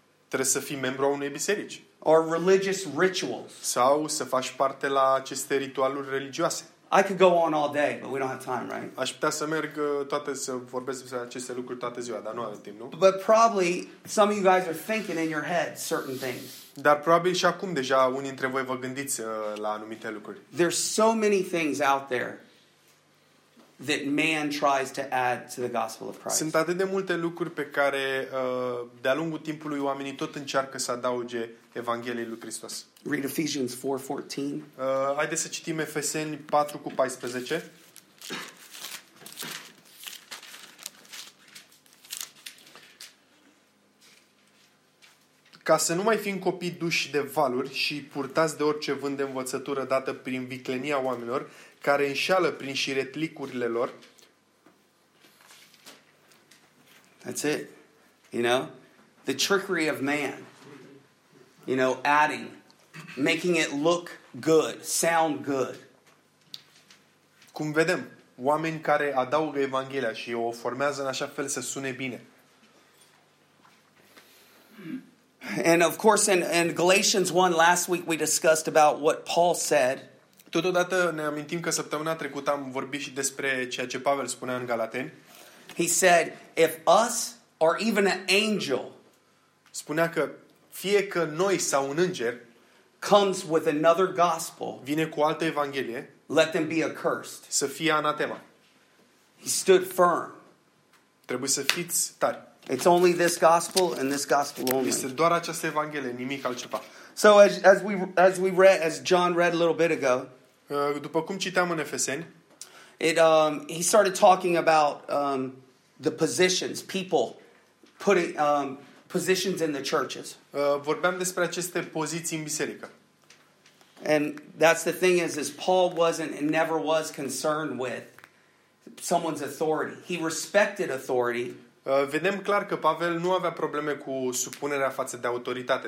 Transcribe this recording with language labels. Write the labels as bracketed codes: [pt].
[ro] Trebuie să fii membru a unei biserici. [en] Or religious rituals. [ro] Sau să faci parte la aceste ritualuri religioase. [en] I could go on all day, but we don't have time, right? [ro] Aș putea să merg să vorbesc despre aceste lucruri toată ziua, dar nu avem timp, nu? [en] But probably some of you guys are thinking in your head certain things. [ro] Dar probabil și acum deja unii dintre voi vă gândiți la anumite lucruri. [en] There's so many things out there that man tries to add to the gospel of Christ. [ro] Sunt atât de multe lucruri pe care de-a lungul timpului oamenii tot încearcă să adauge Evangheliei lui Hristos. [en] Read Ephesians 4:14. [ro] Haideți să citim Efeseni 4:14. Ca să nu mai fim copii duși de valuri și purtați de orice vânt de învățătură dată prin viclenia oamenilor, care înșeală prin șiretlicurile lor. [en] That's it. You know? The trickery of man. You know, adding. Making it look good. Sound good. [ro] Cum vedem, oameni care adaugă Evanghelia și o formează în așa fel să sune bine. [en] And of course, in Galatians 1, last week we discussed about what Paul said. [ro] Totodată ne amintim că săptămâna trecută am vorbit și despre ceea ce Pavel spunea în Galateni. [en] He said, if us or even an angel, [ro] spunea că fie că noi sau un înger, [en] comes with another gospel, [ro] vine cu altă evanghelie, [en] let them be accursed. [ro] Să fie anatema. [en] He stood firm. [ro] Trebuie să fiți tari. [en] It's only this gospel and this gospel only. [ro] Este doar această evanghelie, nimic altceva. [en] So as John read a little bit ago, [ro] după cum citeam în Efeseni, [en] he started talking about the positions, people putting positions in the churches. [ro] Vorbeam despre aceste poziții în biserică. [en] And that's the thing is Paul wasn't and never was concerned with someone's authority. He respected authority. [ro] Vedem clar că Pavel nu avea probleme cu supunerea față de autoritate.